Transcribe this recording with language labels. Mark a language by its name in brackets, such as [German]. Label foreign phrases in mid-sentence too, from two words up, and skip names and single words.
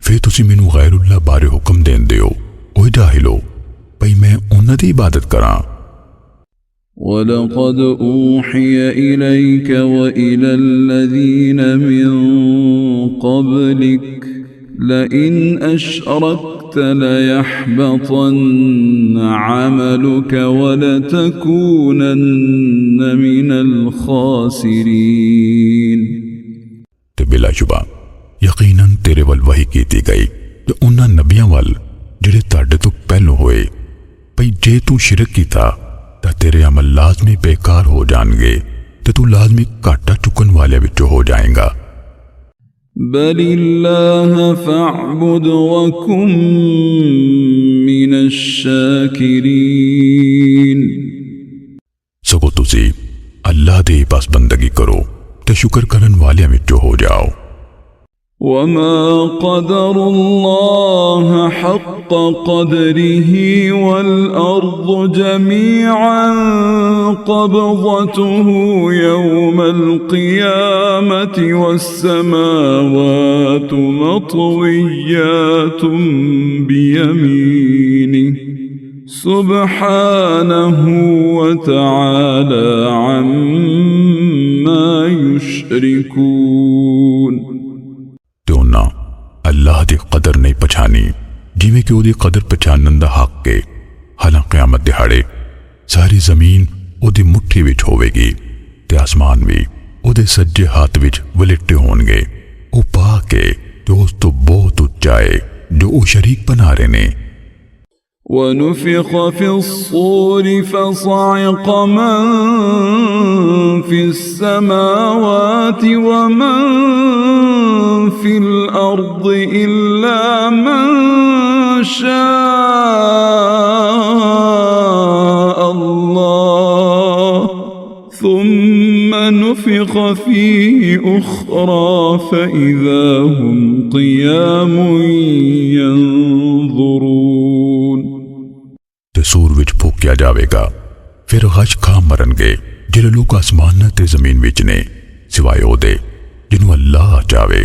[Punjabi] تسی مینوں غیراللہ بارے حکم دیندے ہو اوئے جاہلو بھئی میں اوہناں دی عبادت کراں. [Arabic] ولقد أوحي إليك وإلى الذين من قبلك لئن أشركت ليحبطن عملك ولتكونن من الخاسرين. [Punjabi] تے بلاشبہ یقیناً تیرے ول وحی کیتی گئی تے اوہناں نبیاں ول جہڑے تہاڈے توں پہلوں ہوئے بھئی جے توں شرک کیتا تاں تیرے عمل لازمی بیکار ہو جانگے تے توں لازمی گھاٹا چکن والے وچوں ہو جائے گا. [Arabic] بل الله فاعبد وكن من الشاكرين. [Punjabi] سگوں تسی اللہ دی بس بندگی کرو تے شکر کرن والیاں وچوں ہو جاؤ. [Arabic] وما قدروا الله حق قدره والأرض جميعا قبضته يوم القيامة والسماوات مطويات بيمينه سبحانه وتعالى عما يشركون. [Punjabi] تے اوہناں اللہ دی قدر نہیں پچھانی جیویں کہ اوہدی قدر پچھانن دا حق ہے. حالاں قیامت دیہاڑے ساری زمین اوہدی مٹھی وچ ہووے گی تے آسمان بھی اوہدے سجے ہاتھ وچ ولیٹے ہونگے. او پاک ہے تے اس توں بہت اچا ہے جو او شریک بنا رہے نے. [Arabic] ونفخ في الصور فصعق من في السماوات ومن في الأرض إلا من شاء الله ثم نفخ فيه أخرى فإذا هم قيام ينظرون. [Punjabi] تے صور وچ پھوکیا جاوے گا پھر غش کھا مرنگے جہڑے لوک آسمان تے زمین وچ نے سوائے اوہدے جنہوں اللہ چاوے.